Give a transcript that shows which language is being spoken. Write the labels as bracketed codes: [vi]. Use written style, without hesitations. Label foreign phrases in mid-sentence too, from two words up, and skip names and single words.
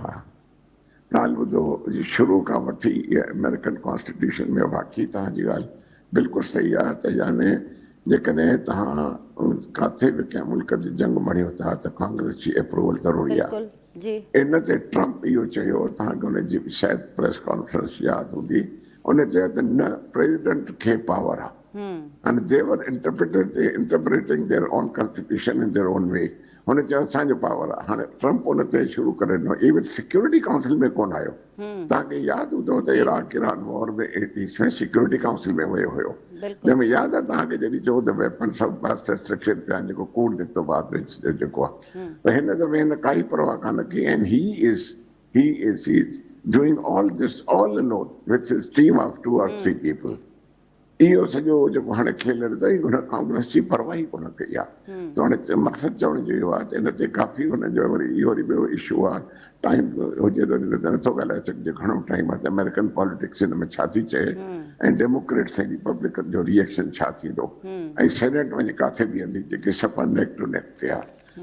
[sd] ॻाल्हि ॿुधो, शुरू खां वठी [en] American constitution [sd] में वाक़ई तव्हांजी ॻाल्हि बिल्कुलु सही आहे त यानी जेकॾहिं तव्हां किथे बि कंहिं मुल्क जी जंग मणियो था त कांग्रेस जी अप्रूवल ज़रूरी आहे। इन ते ट्रम्प इहो चयो, तव्हांखे हुनजी शायदि [en] press conference [sd] यादि हूंदी, उन चयो त न प्रेसिडेंट खे पावर आहे, [en] and they were interpreting their own constitution in their own way. [sd] हुन चयो असांजो पावर आहे। हाणे ट्रम्प हुन ते शुरू करे ॾिनो, इवन सिक्योरिटी काउंसिल में कोन आयो। तव्हांखे यादि हूंदो त इराक ईरान वॉर में 80s में सिक्योरिटी काउंसिल में वियो हुयो, जंहिंमें यादि आहे तव्हांखे जॾहिं चयो त [en] weapons of mass destruction [sd] पिया आहिनि, जेको कूड़ निकितो बाद में जेको आहे, त हिन दफ़े हिन काई परवाह कान कई, [en] एंड he is doing all this all alone with his team of 2 or 3 people. [sd] इहो सॼो जेको हाणे खेल अथई हुन कांग्रेस जी परवाह ई कोन कई आहे। त हाणे मक़सदु चवण जो इहो आहे त हिन ते काफ़ी हुनजो वरी इहो वरी ॿियो इशू आहे, टाइम हुजे त नथो ॻाल्हाए सघिजे, घणो टाइम आहे त [en] American politics [sd] हिन में छा थी चए, ऐं डेमोक्रेट्स ऐं रिपब्लिकन जो रिएक्शन छा थींदो, ऐं सेनेट वञी किथे बीहंदी, जेके सफ़ा [en] neck to neck [sd] थिया।